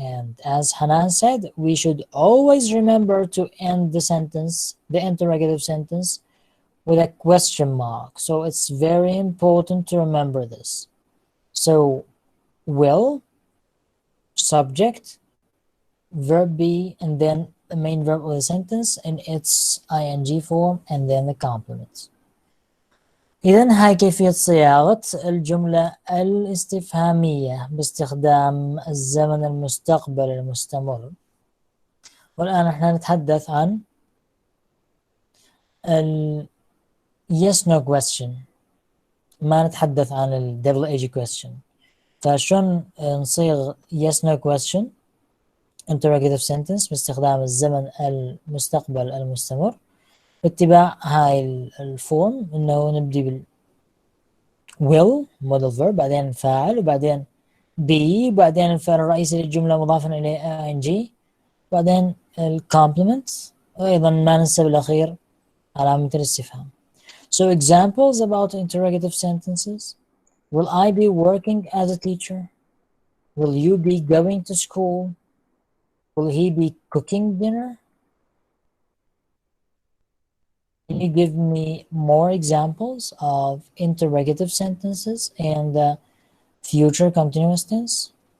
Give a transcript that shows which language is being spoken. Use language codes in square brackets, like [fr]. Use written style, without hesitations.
[en] And as Hanan said, we should always remember to end the sentence, the interrogative sentence, with a question mark. So it's very important to remember this. So will, subject, verb be, and then the main verb of the sentence in its ing form, and then the complement. [ar] إذن هاي كيفية صياغة الجملة الاستفهامية باستخدام الزمن المستقبل المستمر. والآن احنا نتحدث عن [en] yes no question، [ar] ما نتحدث عن ال [en] double age question. [ar] فشون نصيغ yes no question interrogative sentence باستخدام الزمن المستقبل المستمر باتباع هاي الفورم، انه نبدي بال will modal verb، بعدين الفاعل، وبعدين be، وبعدين الفعل الرئيسي للجملة مضافا إليه ing، بعدين الكومبلمنت، وأيضا ما ننسى بالأخير علامة الاستفهام. [en] So examples about interrogative sentences: will I be working as a teacher? Will you be going to school? Will he be cooking dinner? Can you give me more examples of interrogative sentences and future continuous tense?